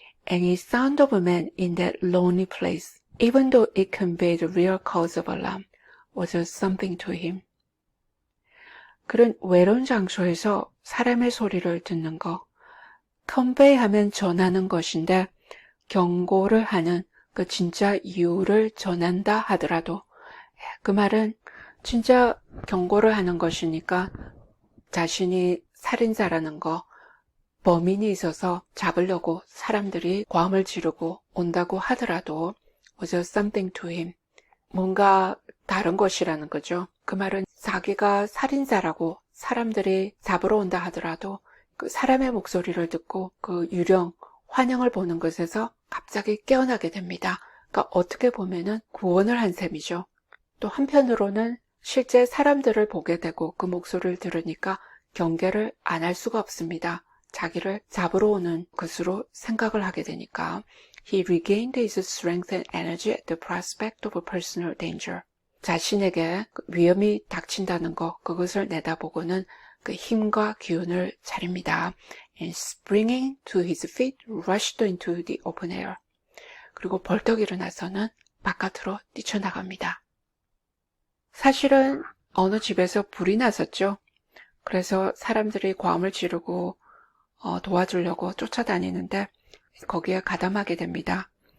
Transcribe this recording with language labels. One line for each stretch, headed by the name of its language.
English: Any sound of a man in that lonely place, even though it conveyed the real cause of alarm, was something to him.
Korean: 그런 외로운 장소에서 사람의 소리를 듣는 것, convey하면 전하는 것인데 경고를 하는 그 진짜 이유를 전한다 하더라도 그 말은 진짜 경고를 하는 것이니까 자신이 살인자라는 거, 범인이 있어서 잡으려고 사람들이 고함을 지르고 온다고 하더라도
English: was something to him.
Korean: 뭔가 다른 것이라는 거죠. 그 말은 자기가 살인자라고 사람들이 잡으러 온다 하더라도 그 사람의 목소리를 듣고 그 유령 환영을 보는 것에서 갑자기 깨어나게 됩니다. 그러니까 어떻게 보면은 구원을 한 셈이죠. 또 한편으로는 실제 사람들을 보게 되고 그 목소리를 들으니까 경계를 안 할 수가 없습니다. 자기를 잡으러 오는 것으로 생각을 하게 되니까.
English: He regained his strength and energy at the prospect of a personal danger.
Korean: 자신에게 위험이 닥친다는 것, 그것을 내다보고는 그 힘과 기운을 차립니다.
English: And springing to his feet, rushed into the open air.
Korean: 그리고 벌떡 일어나서는 바깥으로 뛰쳐나갑니다. 사실은 어느 집에서 불이 났었죠. 그래서 사람들이 고함을 지르고 도와주려고 쫓아다니는데 거기에 가담하게 됩니다.